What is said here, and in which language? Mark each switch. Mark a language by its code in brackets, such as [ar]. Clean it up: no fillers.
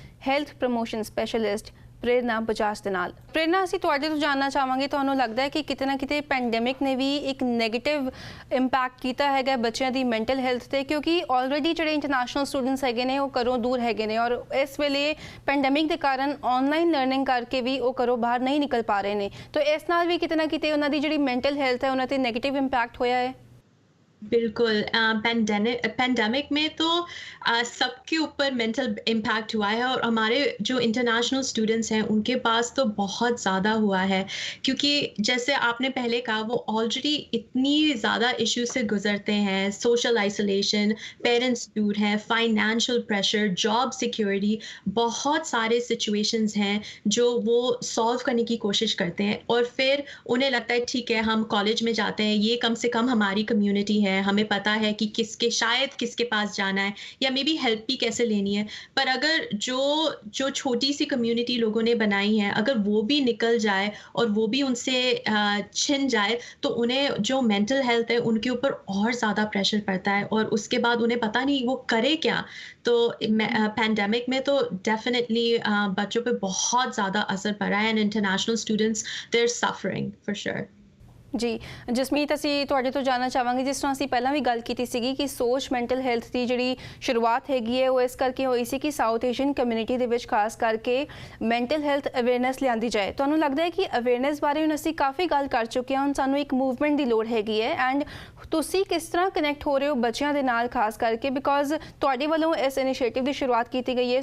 [pa] Health promotion specialist ਪ੍ਰੇਰਨਾ ਬਜਾਜ ਦੇ ਨਾਲ ਪ੍ਰੇਰਨਾ ਅਸੀਂ ਤੁਹਾਡੇ ਤੋਂ ਜਾਣਨਾ ਚਾਹਾਂਗੇ ਤੁਹਾਨੂੰ ਲੱਗਦਾ ਹੈ ਕਿ ਕਿਤੇ ਨਾ ਕਿਤੇ ਪੈਂਡੈਮਿਕ ਨੇ ਵੀ ਇੱਕ ਨੈਗੇਟਿਵ ਇੰਪੈਕਟ ਕੀਤਾ ਹੈਗਾ ਬੱਚਿਆਂ ਦੀ ਮੈਂਟਲ ਹੈਲਥ ਤੇ ਕਿਉਂਕਿ ਆਲਰੇਡੀ ਜਿਹੜੇ ਇੰਟਰਨੈਸ਼ਨਲ ਸਟੂਡੈਂਟਸ ਹੈਗੇ ਨੇ ਉਹ ਘਰੋਂ ਦੂਰ ਹੈਗੇ ਨੇ ਔਰ ਇਸ ਵੇਲੇ ਪੈਂਡੈਮਿਕ ਦੇ ਕਾਰਨ ਆਨਲਾਈਨ ਲਰਨਿੰਗ ਕਰਕੇ ਵੀ ਉਹ ਘਰੋਂ ਬਾਹਰ ਨਹੀਂ ਨਿਕਲ ਪਾ ਰਹੇ ਨੇ ਤਾਂ ਇਸ ਨਾਲ ਵੀ ਕਿਤੇ ਨਾ ਕਿਤੇ ਉਹਨਾਂ ਦੀ ਜਿਹੜੀ ਮੈਂਟਲ ਹੈਲਥ ਹੈ ਉਹਨਾਂ ਤੇ ਨੈਗੇਟਿਵ ਇੰਪੈਕਟ ਹੋਇਆ ਹੈ [hi] बिल्कुल पैंडेमिक में तो सबके ऊपर मेंटल इम्पैक्ट हुआ है और हमारे जो इंटरनेशनल स्टूडेंट्स हैं उनके पास तो बहुत ज़्यादा हुआ है क्योंकि जैसे आपने पहले कहा वो ऑलरेडी इतनी ज़्यादा इश्यूज से गुजरते हैं सोशल आइसोलेशन पेरेंट्स दूर हैं फाइनेंशियल प्रेशर जॉब सिक्योरिटी बहुत सारे सिचुएशंस हैं जो वो सॉल्व करने की कोशिश करते हैं और फिर उन्हें लगता है ठीक है हम कॉलेज में जाते हैं ये कम से कम हमारी कम्युनिटी है है, हमें पता है कि शायद किसके पास जाना है या मे बी हेल्प भी कैसे लेनी है। पर अगर जो छोटी सी कम्युनिटी लोगों ने बनाई है, अगर वो भी निकल जाए और वो भी उनसे छिन जाए, तो उन्हें जो मेंटल हेल्थ है उनके ऊपर और ज़्यादा प्रेशर पड़ता है और उसके बाद उन्हें पता नहीं वो करे क्या। तो पैंडेमिक में तो डेफिनेटली बच्चों पे बहुत ज़्यादा असर पड़ा है and [en] International students they are suffering for sure. [pa] ਜੀ ਜਸਮੀਤ, ਅਸੀਂ ਤੁਹਾਡੇ ਤੋਂ ਜਾਣਨਾ ਚਾਹਾਂਗੇ, ਜਿਸ ਤਰ੍ਹਾਂ ਅਸੀਂ ਪਹਿਲਾਂ ਵੀ ਗੱਲ ਕੀਤੀ ਸੀਗੀ ਕਿ ਸੋਚ ਮੈਂਟਲ ਹੈਲਥ ਦੀ ਜਿਹੜੀ ਸ਼ੁਰੂਆਤ ਹੈਗੀ ਹੈ ਉਹ ਇਸ ਕਰਕੇ ਹੋਈ ਸੀ ਕਿ ਸਾਊਥ ਏਸ਼ੀਅਨ ਕਮਿਊਨਿਟੀ ਦੇ ਵਿੱਚ ਖਾਸ ਕਰਕੇ ਮੈਂਟਲ ਹੈਲਥ ਅਵੇਅਰਨੈਸ ਲਿਆਂਦੀ ਜਾਏ। ਤੁਹਾਨੂੰ ਲੱਗਦਾ ਹੈ ਕਿ ਅਵੇਅਰਨੈਸ ਬਾਰੇ ਹੁਣ ਅਸੀਂ ਕਾਫੀ ਗੱਲ ਕਰ ਚੁੱਕੇ ਹਾਂ, ਹੁਣ ਸਾਨੂੰ ਇੱਕ ਮੂਵਮੈਂਟ ਦੀ ਲੋੜ ਹੈਗੀ ਹੈ ਐਂਡ ਤੁਸੀਂ ਕਿਸ ਤਰ੍ਹਾਂ ਕਨੈਕਟ ਹੋ ਰਹੇ ਹੋ ਬੱਚਿਆਂ ਦੇ ਨਾਲ ਖਾਸ ਕਰਕੇ, ਬਿਕੋਜ਼ ਤੁਹਾਡੇ ਵੱਲੋਂ ਇਸ ਇਨੀਸ਼ੀਏਟਿਵ ਦੀ ਸ਼ੁਰੂਆਤ ਕੀਤੀ ਗਈ ਹੈ।